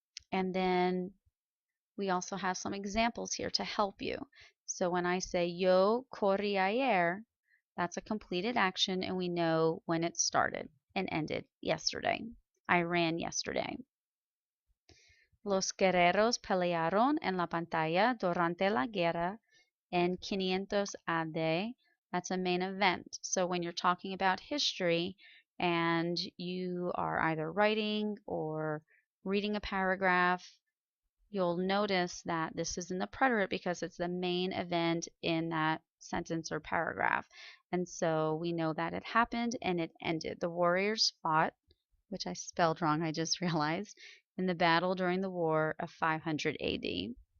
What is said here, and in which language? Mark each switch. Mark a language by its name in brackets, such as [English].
[English] And then we also have some examples here to help you. So when I say [Spanish] yo corrí ayer, [English] that's a completed action, and we know when it started and ended yesterday. I ran yesterday. [Spanish] Los guerreros pelearon en la pantalla durante la guerra en 500 AD. [English] That's a main event. So when you're talking about history and you are either writing or reading a paragraph, you'll notice that this is in the preterite because it's the main event in that sentence or paragraph. And so we know that it happened and it ended. The warriors fought, which I spelled wrong, I just realized, in the battle during the war of 500 AD.